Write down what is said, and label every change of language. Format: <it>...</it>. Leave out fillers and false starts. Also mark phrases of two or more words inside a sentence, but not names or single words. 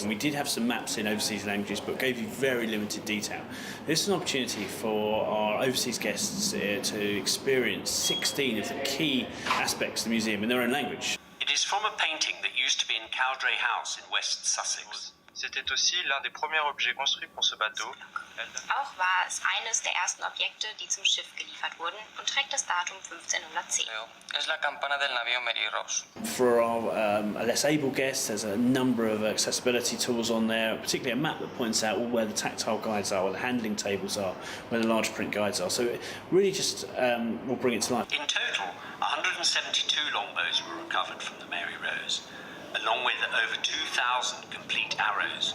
<en>And we did have some maps in overseas languages, but gave you very limited detail. This is an opportunity for our overseas guests to experience 16 of the key aspects of the museum in their own language. It is from a painting that used to be in Cowdray House in West Sussex.</en> <fr>C'était aussi l'un des premiers objets construits pour ce bateau.</fr> <de>Auch war es eines der ersten Objekte, die zum Schiff geliefert wurden und trägt das Datum 1510.</de> <es>Es la campana del navío Mary Rose.</es> <en>For our less able guests, there's a number of accessibility tools on there, particularly a map that points out where the tactile guides are, where the handling tables are, where the large print guides are. So it really just will bring it to life. In total, 172 longbows were recovered from the Mary Rose, along with over 2,000 complete arrows.</en>